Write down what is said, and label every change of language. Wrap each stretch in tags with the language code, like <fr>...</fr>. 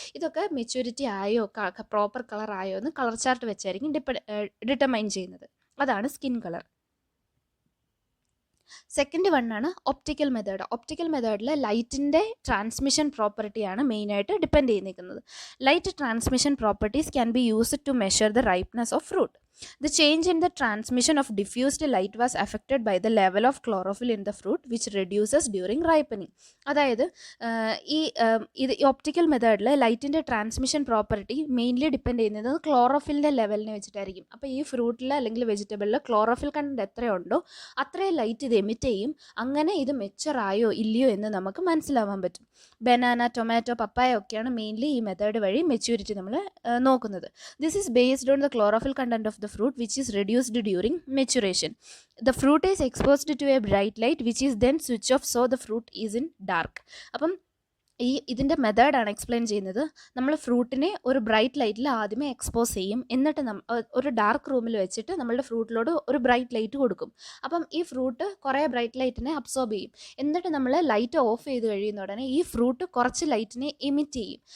<ml>ഇതൊക്കെ മെച്യൂരിറ്റി ആയോ, proper colour ആയോ എന്ന് കളർ ചാർട്ട് വെച്ചായിരിക്കും ഡിറ്റർമൈൻ ചെയ്യുന്നത്. അതാണ് skin colour. Second വണ്ണാണ് optical method. Optical മെത്തേഡിൽ ലൈറ്റിൻ്റെ ട്രാൻസ്മിഷൻ പ്രോപ്പർട്ടിയാണ് മെയിനായിട്ട് ഡിപ്പെൻഡ് ചെയ്തിരിക്കുന്നത്.</ml> <en>Light transmission properties can be used to measure the ripeness of fruit. The change in the transmission of diffused light was affected by the level of chlorophyll in the fruit, which reduces during ripening.</en> <ml>അതായത് ഈ optical മെത്തേഡിൽ ലൈറ്റിൻ്റെ transmission property mainly depend ചെയ്യുന്നത് ക്ലോറോഫിലിൻ്റെ ലെവലിനെ വെച്ചിട്ടായിരിക്കും. അപ്പോൾ ഈ ഫ്രൂട്ടിൽ അല്ലെങ്കിൽ വെജിറ്റബിളിൽ chlorophyll content എത്രയുണ്ടോ അത്രയും ലൈറ്റ് ഇത് എമിറ്റ് ചെയ്യും. അങ്ങനെ ഇത് മെച്ചറായോ ഇല്ലയോ എന്ന് നമുക്ക് മനസ്സിലാവാൻ പറ്റും. ബനാന, ടൊമാറ്റോ, പപ്പായ ഒക്കെയാണ് മെയിൻലി ഈ മെത്തേഡ് വഴി മെച്യൂരിറ്റി നമ്മൾ നോക്കുന്നത്.</ml> <en>This is based on the chlorophyll content of the fruit, which is reduced during maturation. The fruit is exposed to a bright light, which is then switched off, so the fruit is in dark.</en> <ml>അപ്പം ഇതിൻ്റെ മെത്തേഡാണ് explain ചെയ്യുന്നത്. നമ്മൾ ഫ്രൂട്ടിനെ ഒരു bright ലൈറ്റിൽ ആദ്യമേ expose ചെയ്യും, എന്നിട്ട് ഒരു ഡാർക്ക് റൂമിൽ വെച്ചിട്ട് നമ്മളുടെ ഫ്രൂട്ടിലോട് ഒരു ബ്രൈറ്റ് ലൈറ്റ് കൊടുക്കും. അപ്പം ഈ ഫ്രൂട്ട് കുറേ ബ്രൈറ്റ് ലൈറ്റിനെ അബ്സോർബ് ചെയ്യും. എന്നിട്ട് നമ്മൾ ലൈറ്റ് ഓഫ് ചെയ്ത് കഴിയുന്ന ഉടനെ ഈ ഫ്രൂട്ട് കുറച്ച് ലൈറ്റിനെ എമിറ്റ് ചെയ്യും.</ml>